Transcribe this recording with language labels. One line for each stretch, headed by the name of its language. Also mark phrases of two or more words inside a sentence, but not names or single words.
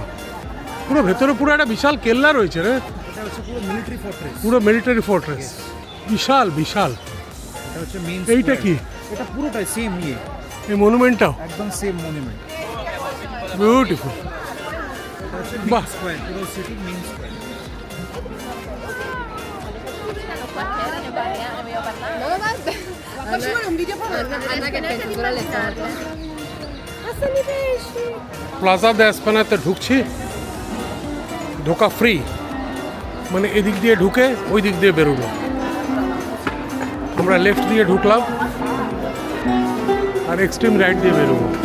Bangla: পুরো ভেতরে পুরো একটা বিশাল কেল্লা রয়েছে রে। এটা হচ্ছে পুরো মিলিটারি ফোর্ট্রেস। পুরো মিলিটারি ফোর্ট্রেস, বিশাল বিশাল। এটা হচ্ছে মেইন। এইটা কি? এটা পুরোটাই সেম ইয়ে, এই মনুমেন্টটাও একদম সেম মনুমেন্ট। বিউটিফুল। বাহ, স্কয়ার, পুরো সিটি মেইন স্কয়ার।
Italian: No, guarda. Ma faccio un video proprio. Anna che penso solo alle foto. Ma sono i pesci.
Bangla: প্লাজা দা এসপানাতে ঢুকছি, ঢোকা ফ্রি, মানে এদিক দিয়ে ঢুকে ওই দিক দিয়ে বেরোবো। আমরা লেফট দিয়ে ঢুকলাম আর এক্সট্রিম রাইট দিয়ে বেরোবো।